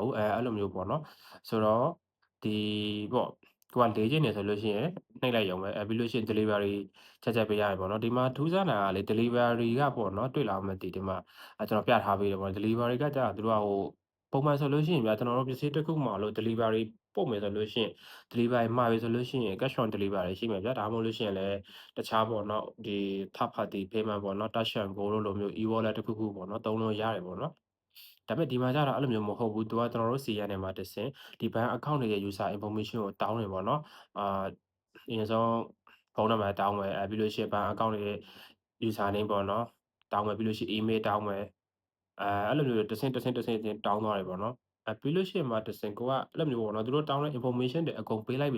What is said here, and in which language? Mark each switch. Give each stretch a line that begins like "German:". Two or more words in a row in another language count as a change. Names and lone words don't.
Burmese: ဘူးအဲ့လိုမျိုးပေါ့နော်ဆိုတော့ဒီပေါ့ကိုကလေးချင်တယ်ဆိုလို့ရှိရင်နှိပ်လိုက်ရုံပဲပြီးလို့ရှိရင် delivery ချက်ပေးရတယ်ပေါ့နော်ဒီမှာထူးဆန်းတာကလေ delivery ကပေါ့နော်တွေ့လားမသိဒီမှာကျွန်တော်ပြထားပေးတယ်ပေါ့ delivery ကကျတော့သူတို့ကပုံမှန်ဆိုလို့ရှိရင်ဗျာကျွန်တော်တို့ပစ္စည်းတစ်ခုမှာလို့ delivery ပို့မယ်ဆိုလို့ရှိရင် delivery မှာပြီဆိုလို့ရှိရင်
English: cash on delivery
Burmese: ရှိမယ်ဗျာဒါမှမဟုတ်လို့ရှိရင်လည်းတခြားပေါ့နော်ဒီ
English: third party payment
Burmese: ပေါ့နော် Touch and Go တို့လိုမျိုး e-wallet တစ်ခုခုပေါ့နော်သုံးလို့ရတယ်ပေါ့ နော်ဒါပေမဲ့ဒီမှာကျတော့အဲ့လိုမျိုးမဟုတ်ဘူးသူကကျွန်တော်တို့စီကနေမှတဆင့်ဒီ
English: bank account
Burmese: တွေရဲ့
English: user information
Burmese: ကိုတောင်းတယ်ပေါ့နော်အရင်ဆုံးဖုန်းနံပါတ်တောင်းမယ်ပြီးလို့ရှိရင်
English: bank account
Burmese: တွေရဲ့
English: user name
Burmese: ပေါ့နော်တောင်းမယ်ပြီးလို့ရှိရင် email တောင်းမယ်အဲ့လိုမျိုးတဆင့်ချင်းတောင်းသွားတယ်ပေါ့နော်ပြီးလို့ရှိရင်မှတဆင့်ကိုကအဲ့လိုမျိုးပေါ့နော်သူတို့တောင်းတဲ့ information တွေအကုန်ပေးလိုက်ပြီ